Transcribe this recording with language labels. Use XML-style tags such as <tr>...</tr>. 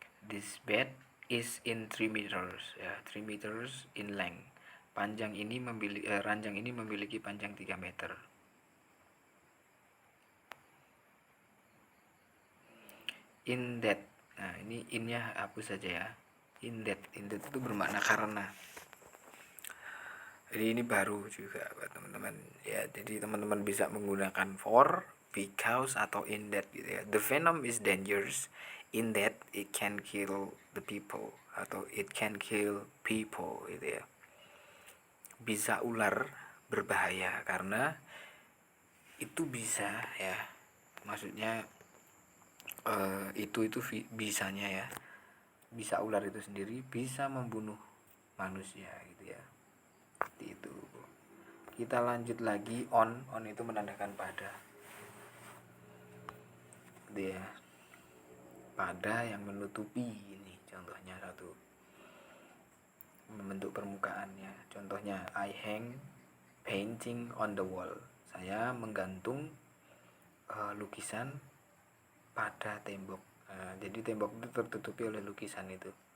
<en>This bed is in 3 meters ya, 3 meters in length.</en> <id>Ranjang ini memiliki panjang 3 meter. In that. Nah, ini innya hapus saja ya. In that itu bermakna karena. Jadi ini baru juga buat teman-teman ya. Jadi teman-teman bisa menggunakan for, because atau in that gitu ya.</id> <en>The venom is dangerous in that it can kill the people atau it can kill people gitu ya.</en> <id>Bisa ular berbahaya karena itu bisa ya. Maksudnya itu bisanya ya. Bisa ular itu sendiri bisa membunuh manusia gitu ya. Seperti itu. Kita lanjut lagi on itu menandakan pada. dia pada yang menutupi. Ini contohnya satu, membentuk permukaannya.</id> <en>Contohnya, I hang painting on the wall.</en> <id>Saya menggantung lukisan pada tembok. Jadi tembok itu tertutupi oleh lukisan itu.</id>